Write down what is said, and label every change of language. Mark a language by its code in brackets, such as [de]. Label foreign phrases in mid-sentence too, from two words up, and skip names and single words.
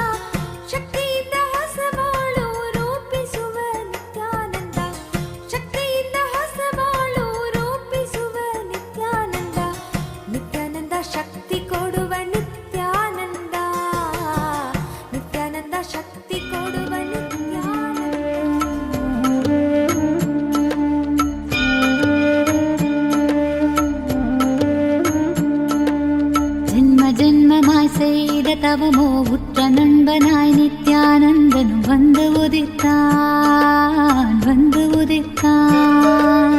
[kn] ಶಕ್ತಿಯಿಂದ ಹೊಸ ಬಾಳು ರೂಪಿಸುವ ನಿತ್ಯಾನಂದ. ಶಕ್ತಿಯಿಂದ ಹೊಸ ಬಾಳು ರೂಪಿಸುವ ನಿತ್ಯಾನಂದ. ನಿತ್ಯಾನಂದ ಶಕ್ತಿ ಕೊಡುವ ನಿತ್ಯಾನಂದ. ನಿತ್ಯಾನಂದ ಶಕ್ತಿ ಕೊಡುವ ನಿತ್ಯಾನಂದ. [ta] ஜென்ம ஜென்மமாய் செய்த தவமோ உற்ற நண்பனாய் நித்யானந்தனு வந்து உதித்தான், வந்து உதித்தான்.